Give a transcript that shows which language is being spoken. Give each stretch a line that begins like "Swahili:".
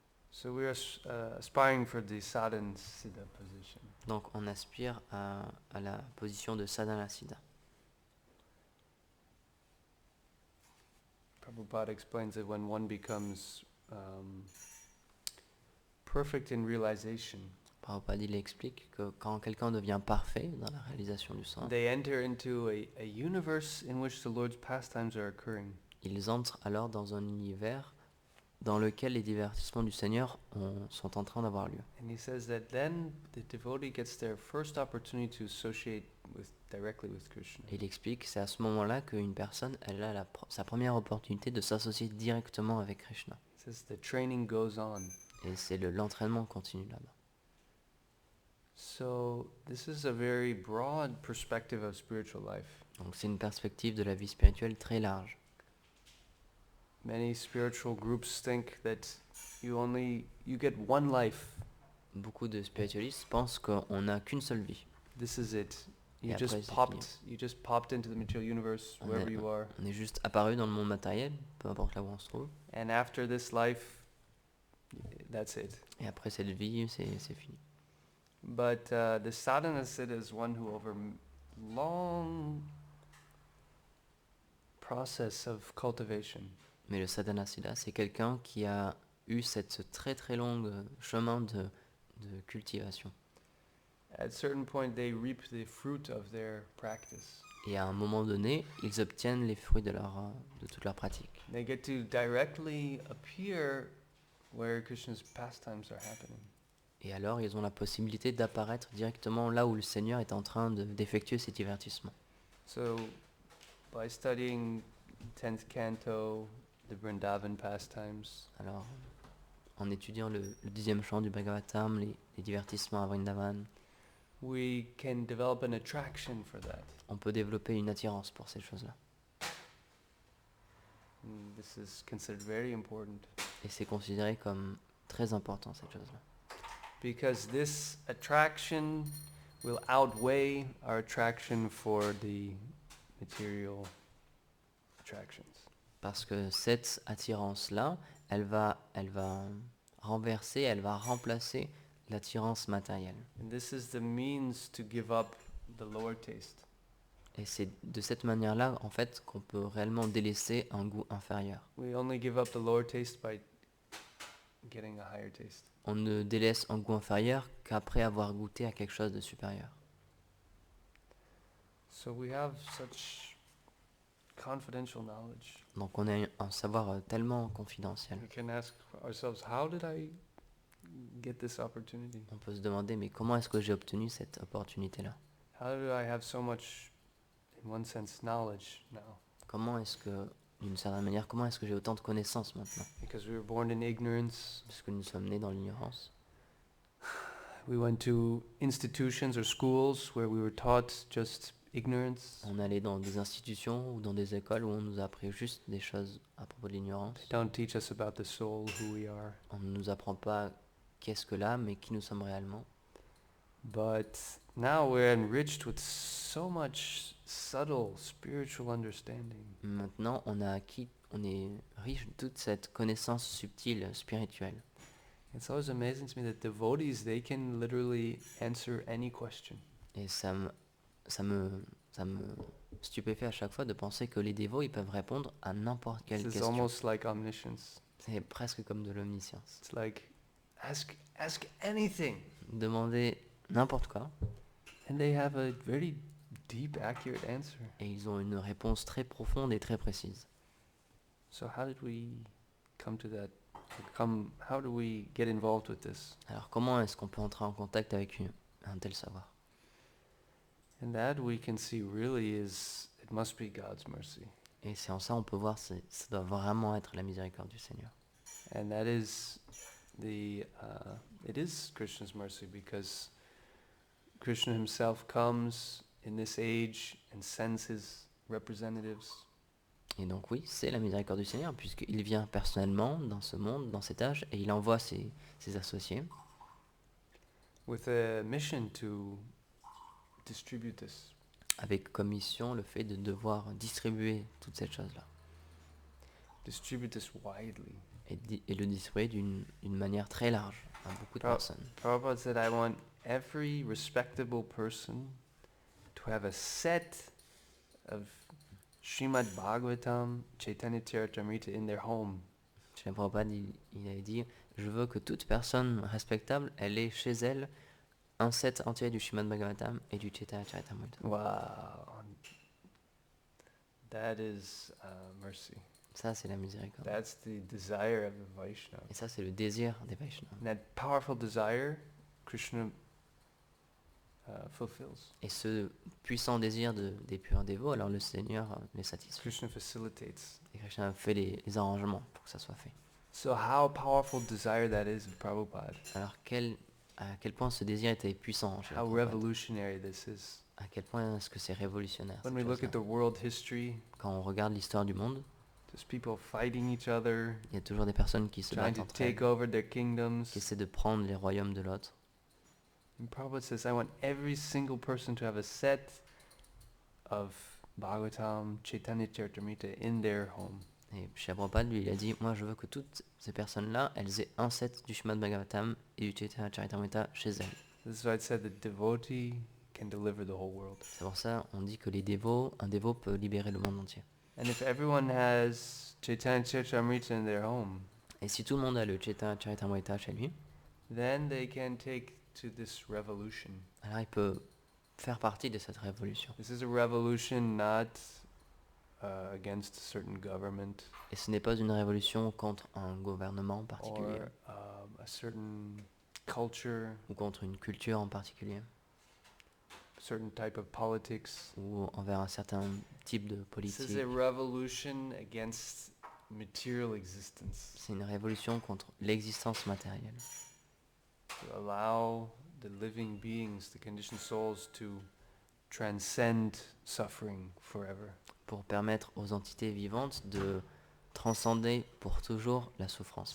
English: So we are aspiring for the Sadhana Siddha position.
French: Donc on aspire à la position de Sadhanasiddha.
English: Prabhupada explains that when one becomes perfect in realization,
French: Prabhupada il explique que quand quelqu'un devient parfait dans la réalisation du sens,
English: they enter into a universe in which the Lord's pastimes are occurring.
French: ils entrent alors dans un univers dans lequel les divertissements du Seigneur sont en train d'avoir lieu.
English: And he says that then the devotee gets their first opportunity to associate directly with Krishna.
French: Et il explique que c'est à ce moment-là qu'une personne elle a sa première opportunité de s'associer directement avec Krishna.
English: It says the training goes on.
French: Et c'est l'entraînement continu là-bas.
English: So this is a very broad perspective of spiritual life.
French: Donc c'est une perspective de la vie spirituelle très large.
English: Many spiritual groups think that you get one life.
French: Beaucoup de spiritualistes pensent qu'on n'a qu'une seule vie.
English: This is it.
French: Et
English: You
French: après,
English: just
French: c'est
English: you just popped into the material universe wherever you are.
French: On est juste apparu dans le monde matériel, peu importe là où on se trouve.
English: And after this life, that's it.
French: Et après cette vie, c'est fini.
English: But the sadhana siddha is one who over long process of cultivation
French: Mais le sadhanasiddha, c'est quelqu'un qui a eu cette très très longue chemin de cultivation.
English: at certain point they reap the fruit of their practice.
French: Et à un moment donné, ils obtiennent les fruits de toute leur pratique.
English: They get to directly appear where Krishna's pastimes are happening.
French: Et alors, ils ont la possibilité d'apparaître directement là où le Seigneur est en train d'effectuer ses divertissements.
English: So by studying 10th canto, the Vrindavan pastimes,
French: Alors, en étudiant le 10e chant du Bhagavatam, les divertissements à Vrindavan,
English: we can develop an attraction for that.
French: on peut développer une attirance pour ces choses-là.
English: And this is considered very important
French: Et c'est considéré comme très important, cette chose-là.
English: because this attraction will outweigh our attraction for the material attractions.
French: Parce que cette attirance-là, elle va renverser, elle va remplacer l'attirance matérielle.
English: And this is the means to give up the lower taste.
French: Et c'est de cette manière-là, en fait, qu'on peut réellement délaisser un goût inférieur.
English: We only give up the lower taste by getting a higher taste.
French: On ne délaisse un goût inférieur qu'après avoir goûté à quelque chose de supérieur.
English: So we have such confidential knowledge.
French: Donc on a un savoir tellement confidentiel.
English: We can ask ourselves, how did I get this opportunity?
French: On peut se demander, mais comment est-ce que j'ai obtenu cette opportunité-là?
English: How do I have so much, in one sense, knowledge now?
French: Comment est-ce que, d'une certaine manière, comment est-ce que j'ai autant de connaissances maintenant?
English: Because we were born in ignorance.
French: Parce que nous sommes nés dans l'ignorance.
English: We went to institutions or schools where we were taught just ignorance.
French: On allait dans des institutions ou dans des écoles où on nous a appris juste des choses à propos de l'ignorance.
English: They don't teach us about the soul, who we are.
French: On ne nous apprend pas qu'est-ce que l'âme et qui nous sommes réellement.
English: But now we're enriched with so much subtle spiritual understanding.
French: Maintenant, on est riche de toute cette connaissance subtile, spirituelle.
English: It's always amazing to me that devotees, they can literally answer any question.
French: Et ça me stupéfait à chaque fois de penser que les dévots, ils peuvent répondre à n'importe quelle
English: This is
French: question.
English: almost like omniscience.
French: C'est presque comme de l'omniscience.
English: It's like, ask anything.
French: Demander n'importe quoi,
English: And they have a very deep, accurate answer.
French: et ils ont une réponse très profonde et très précise.
English: So how did we come to that? How do we get involved with this?
French: Alors comment est-ce qu'on peut entrer en contact avec un tel savoir?
English: And that we can see really it must be God's mercy.
French: Et c'est en ça on peut voir, ça doit vraiment être la miséricorde du Seigneur.
English: And that is it is Krishna's mercy because Krishna himself comes in this age and sends his representatives.
French: Et donc oui, c'est la miséricorde du Seigneur, puisqu'il vient personnellement dans ce monde, dans cet âge, et il envoie ses associés
English: With a mission to distribute this.
French: avec comme mission le fait de devoir distribuer toute cette chose-là.
English: Distribute this widely.
French: Et le distribuer d'une manière très large à beaucoup de personnes.
English: Prabhupada said, I want every respectable person to have a set of Srimad Bhagavatam, Chaitanya Charitamrita in their home.
French: Srila Prabhupada, il avait dit, je veux que toute personne respectable, elle ait chez elle un set entier du Srimad Bhagavatam et du Chaitanya Charitamrita.
English: Wow. That is mercy.
French: Ça, c'est la miséricorde.
English: That's the desire of the Vaishnava.
French: Et ça, c'est le désir des Vaishnavas.
English: And that powerful desire, Krishna fulfills.
French: Et ce puissant désir des purs dévots, alors le Seigneur les satisfait.
English: Krishna facilitates.
French: Et Krishna fait les arrangements pour que ça soit fait.
English: So how powerful desire that is of Prabhupada.
French: Alors à quel point ce désir était puissant chez
English: How
French: Prabhupada.
English: revolutionary this is.
French: À quel point est-ce que c'est révolutionnaire.
English: When we look
French: chose-là.
English: at the world history,
French: Quand on regarde l'histoire du monde,
English: there's people fighting each other,
French: il y a toujours des personnes qui se
English: trying
French: battent entre elles,
English: take over their kingdoms.
French: qui essaient de prendre les royaumes de l'autre.
English: And Prabhupada says, I want every single person to have a set of Bhagavatam, Chaitanya Charitamrita in their home.
French: Et Srila Prabhupada, lui, il a dit, moi je veux que toutes ces personnes-là, elles aient un set du Srimad Bhagavatam et du Chaitanya Charitamrita chez elles.
English: This is why it said the devotee can deliver the whole world.
French: C'est pour ça on dit que un dévot peut libérer le monde entier.
English: And if everyone has Chaitanya Charitamrita in their home,
French: Et si tout le monde a le Chaitanya Charitamrita chez lui,
English: then they can take to this revolution.
French: alors il peut faire partie de cette révolution.
English: This is a revolution not against a certain government
French: Et ce n'est pas une révolution contre un gouvernement en
English: or
French: particulier,
English: a certain culture,
French: ou contre une culture en particulier,
English: a certain type of politics.
French: ou envers un certain type de
English: This
French: politique.
English: is a revolution against material existence.
French: C'est une révolution contre l'existence matérielle.
English: To allow the living beings, the conditioned souls, to transcend suffering forever.
French: Pour permettre aux entités vivantes de transcender pour toujours la souffrance